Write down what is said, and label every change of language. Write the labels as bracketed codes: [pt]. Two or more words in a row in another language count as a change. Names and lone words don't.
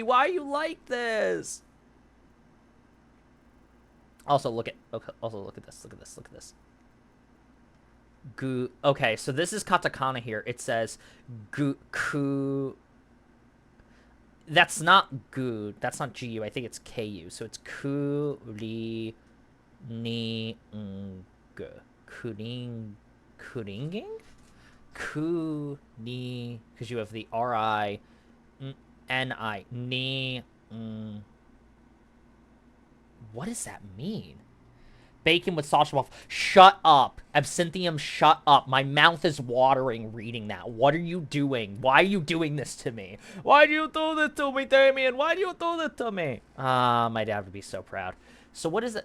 [en] Why are you like this? Also, look at this. Look at this. Gu. Okay, so this is katakana here. It says ku. That's not gu. That's not gu. I think it's ku. So it's ku ri ni ng. Kuringing? Ku ni, because you have the ri ni ni. What does that mean? Bacon with sausage waffle. Shut up. Absinthium, shut up. My mouth is watering reading that. What are you doing? Why are you doing this to me? Why do you do this to me, Damien? Why do you do this to me? My dad would be so proud. So what is it?